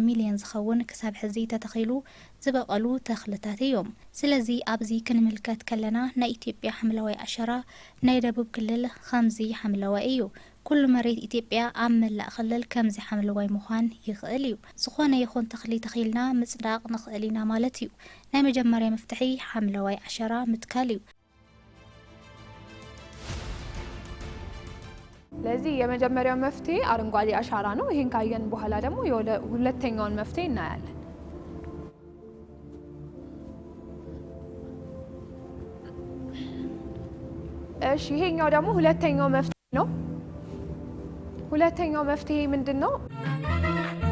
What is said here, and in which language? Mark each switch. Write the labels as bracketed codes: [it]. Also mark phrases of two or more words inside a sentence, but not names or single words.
[ti] ሚልዮን ዝኸውን ክሳብ ሕዚ ተተኺሉ ዝበቐሉ ተኽልታት እዮም ስለዚ ኣብዚ ክንምልከት ከለና ናይ ኢትዮጵያ ሓምለዋይ ዓሸራ ናይ ደቡብ ክልል ከምዚ ሓምለዋይ እዩ ኩሉ መሬት ኢትዮጵያ ኣብ መላእ ክልል ከምዚ ሓምለዋይ ምዃን ይኽእል እዩ ዝኾነ ይኹን ተኽሊ ተኺልና ምጽዳቕ ንኽእል ኢና ማለት እዩ ናይ መጀመርያ መፍትሒ ሓምለዋይ ዓሸራ ምትካል እዩ [am] ለዚህ የመጀመሪያው መፍትሄ አረንጓዴ አሻራ ነው ይሄን ካየን በኋላ ደግሞ ሁለተኛውን መፍትሄ እናያለን እሺ ይሄኛው ደግሞ ሁለተኛው መፍትሄ ነው ሁለተኛው መፍትሄ ምንድነው